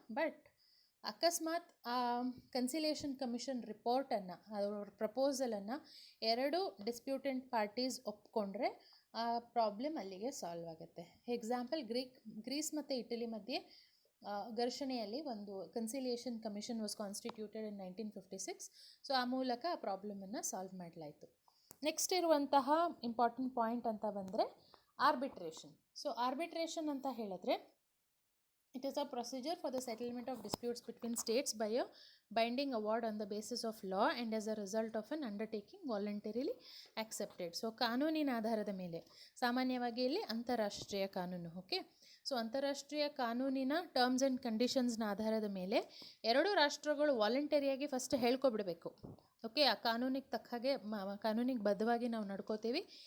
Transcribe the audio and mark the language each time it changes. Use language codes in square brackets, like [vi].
[kn] But ಅಕಸ್ಮಾತ್ ಆ conciliation commission ರಿಪೋರ್ಟನ್ನು, ಅವ್ರ ಪ್ರಪೋಸಲನ್ನು 2 ಡಿಸ್ಪ್ಯೂಟೆಂಟ್ ಪಾರ್ಟೀಸ್ ಒಪ್ಕೊಂಡ್ರೆ ಆ ಪ್ರಾಬ್ಲಮ್ ಅಲ್ಲಿಗೆ ಸಾಲ್ವ್ ಆಗುತ್ತೆ. ಎಕ್ಸಾಂಪಲ್, ಗ್ರೀಸ್ ಮತ್ತು ಇಟಲಿ ಮಧ್ಯೆ ಘರ್ಷಣೆಯಲ್ಲಿ ಒಂದು [en] Conciliation commission was constituted in 1956. [kn] So ಆ ಮೂಲಕ ಆ ಪ್ರಾಬ್ಲಮನ್ನು ಸಾಲ್ವ್ ಮಾಡಲಾಯಿತು. ನೆಕ್ಸ್ಟ್ ಇರುವಂತಹ ಇಂಪಾರ್ಟೆಂಟ್ ಪಾಯಿಂಟ್ ಅಂತ ಬಂದರೆ ಆರ್ಬಿಟ್ರೇಷನ್. ಸೊ ಆರ್ಬಿಟ್ರೇಷನ್ ಅಂತ ಹೇಳಿದ್ರೆ [en] it is a procedure for the settlement of disputes between states by a binding award on the basis of law and as a result of an undertaking voluntarily accepted. [kn] So ಕಾನೂನಿನ ಆಧಾರದ ಮೇಲೆ, ಸಾಮಾನ್ಯವಾಗಿ ಇಲ್ಲಿ ಅಂತಾರಾಷ್ಟ್ರೀಯ ಕಾನೂನು. Okay, so ಅಂತಾರಾಷ್ಟ್ರೀಯ ಕಾನೂನಿನ terms and ಕಂಡೀಷನ್ಸ್ನ ಆಧಾರದ ಮೇಲೆ 2 ರಾಷ್ಟ್ರಗಳು ವಾಲಂಟರಿಯಾಗಿ ಫಸ್ಟ್ ಹೇಳ್ಕೊಬಿಡಬೇಕು. ಓಕೆ, ಆ ಕಾನೂನಿಗೆ ತಕ್ಕ ಹಾಗೆ ಕಾನೂನಿಗೆ ಬದ್ಧವಾಗಿ ನಾವು ನಡ್ಕೋತೀವಿ.